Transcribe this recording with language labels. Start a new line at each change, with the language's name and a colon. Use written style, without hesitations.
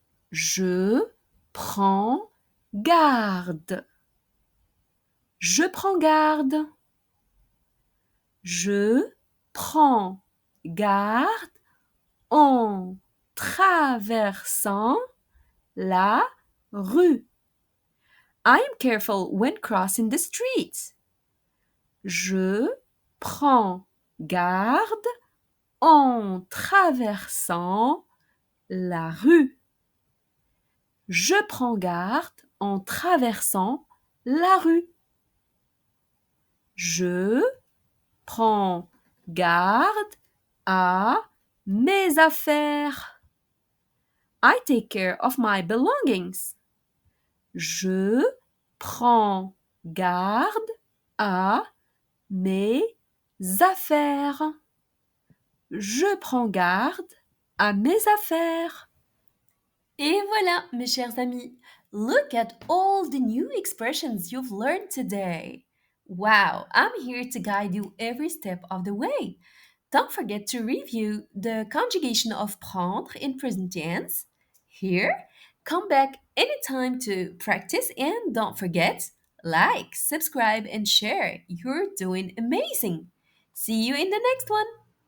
French: Je prends garde. Je prends garde. Je prends garde en traversant la rue.
English: I am careful when crossing the street.
French: Je prends garde en traversant la rue. Je prends garde en traversant la rue. Je prends garde à mes affaires.
English: I take care of my belongings.
French: Je prends garde à mes affaires. Je prends garde à mes affaires. Et voilà, mes chers amis.
English: Look at all the new expressions you've learned today. Wow, I'm here to guide you every step of the way. Don't forget to review the conjugation of prendre in present tense. Here, come back anytime to practice and don't forget, like, subscribe, and share. You're doing amazing. See you in the next one.